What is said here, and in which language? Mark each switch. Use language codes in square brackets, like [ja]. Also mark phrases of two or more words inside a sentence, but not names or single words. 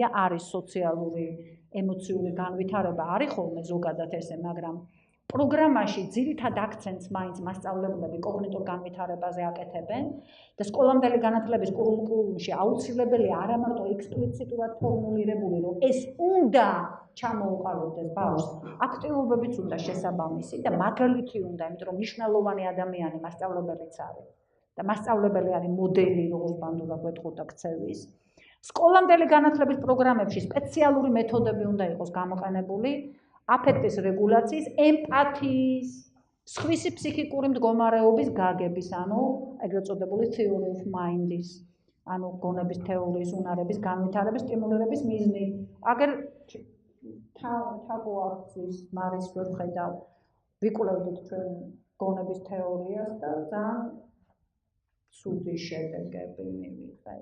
[ka] არის სოციალური ემოციური განვითარება არის ხოლმე ზოგადად ესე, მაგრამ პროგრამაში ძირითად აქცენტს მაინც მასწავლებლები კოგნიტურ განვითარებაზე აკეთებენ და სკოლამდელი განათლების კურიკულუმში აუცილებელია არა მარტო ექსპლიციტურად ფორმულირებული, რომ ეს უნდა ჩამოუყალიბდეს ბავშვს, აქტივობებიც უნდა შესაბამისი და მაგალითი უნდა, იმიტომ რომ მნიშვნელოვანი ადამიანი მასწავლებელიც არის და მასწავლებელი არის მოდელი, როგორც ბანდურად ვეთყოდა ქცევის. სკოლამდელი განათლების პროგრამებში სპეციალური მეთოდები უნდა იყოს გამოყენებული აფექტის რეგულაციის, ემპათიის, სხვისი ფსიქიკური მდგომარეობის გაგების, ანუ ეგრეთ წოდებული [en] theory of mind- [ka] ის, ანუ გონების თეორიის, უნარების განვითარების, სტიმულირების მიზნით. აგერ თაგოახცის მარის ვერ ხედავ, ვიკვლევდით ჩვენ გონების თეორიას და ძალიან ცუდი შედეგები მივიღეთ.